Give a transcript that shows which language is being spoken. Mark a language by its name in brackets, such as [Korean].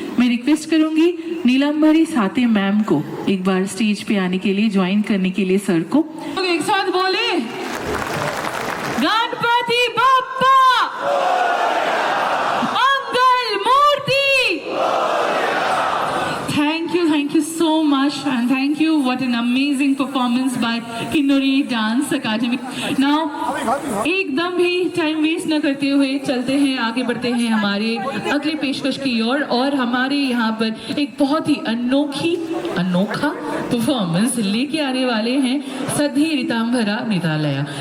[Hindi] मैं रिक्वेस्ट करूंगी नीलम्बरी साते मैम को एक बार स्टेज पे आने के लिए, ज्वाइन करने के लिए सर को। एक साथ बोले गणपति बप्पा, मंगल मूर्ति। [English] Thank you so much and thank you. What an amazing performance by Kinnuri Dance Academy. [Hindi] Now एकदम भी टाइम वेस्ट न करते हुए चलते हैं, आगे बढ़ते हैं हमारे अगले पेशकश की ओर। और हमारे यहाँ पर एक बहुत ही अनोखा परफॉर्मेंस लेके आने वाले हैं सधी ऋतांभरा निरालया।